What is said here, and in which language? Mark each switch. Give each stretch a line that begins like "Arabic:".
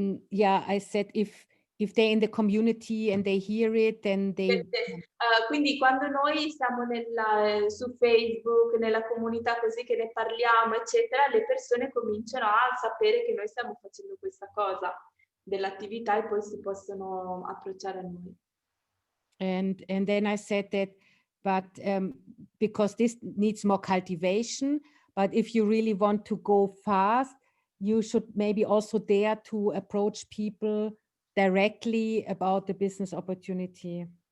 English: Yeah, I said if they're in the community and they hear it, then they...
Italian: Quindi quando noi siamo su Facebook, nella comunità così che ne parliamo, eccetera, le persone cominciano a sapere che noi stiamo facendo questa cosa dell'attività e poi si possono approcciare a noi.
English: And then I said that, but because this needs more cultivation, but if you really want to go fast, you should maybe also dare to approach people directly about the business opportunity.